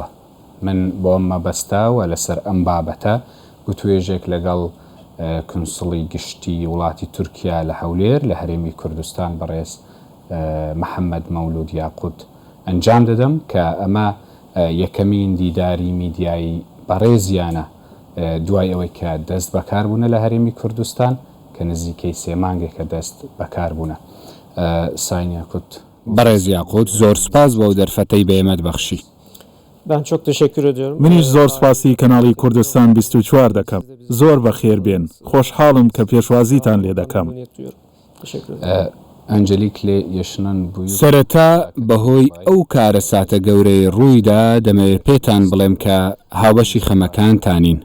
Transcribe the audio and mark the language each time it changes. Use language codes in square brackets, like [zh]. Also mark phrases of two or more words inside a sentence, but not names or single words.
[ckb] من بۆ ئەم مەبەستاوە لەسەر ئەم بابەتە گوتوێژێک لەگەڵ کنسڵی گشتی وڵاتی تورکیا لە هەولێر لە هەرێمی کوردستان بەڕێز محەممەد مەولود یاقوت ئەنجام دەدەم کە ئەمە یەکەمین دیداری میدیایی بەڕێزیانە دوای ئەوەی کە دەست بەکاربوونە لە هەرێمی کوردستان کە نزیکەی 3 مانگێکە دەست بەکاربوونە. [tr] ساین یاقوت [ckb] بەڕێز یاقوت، زۆر سپاس بۆ دەرفەتەی بەێمەت بەخشی. [tr] Ben çok teşekkür ediyorum. [ckb] منیش زۆر سپاسی کەناڵی کوردستان 24 دەکەم. زۆر بەخێر بێن، خۆشحاڵم کە پێشوازیتان لێ دەکەم. ئەنجلیک لێ یەشنن بووی. سەرەتا بەهۆی ئەو کارە ساتە گەورەی ڕوویدا دەمەوێت پێتان بڵێم کە هاوبەشی خەمەکانتانین.